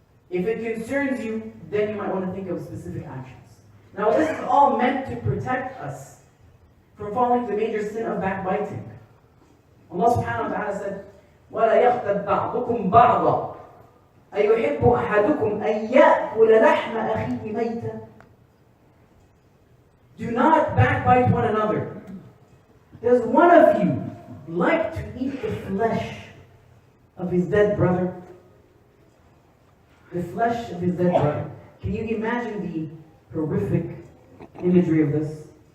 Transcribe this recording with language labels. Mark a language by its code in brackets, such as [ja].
[en] If it concerns you, then you might want to think of specific actions. Now, this is all meant to protect us from falling into the major sin of backbiting. [ar] Allah subhanahu wa ta'ala said, وَلَا يَغْتَبْ بَعْضُكُمْ بَعْضًا أيحب أحدكم أن يأكل لحم أخيه ميتا. [en] Do not backbite one another. Does one of you like to eat the flesh of his dead brother? The flesh of his dead brother. Can you imagine the horrific imagery of this?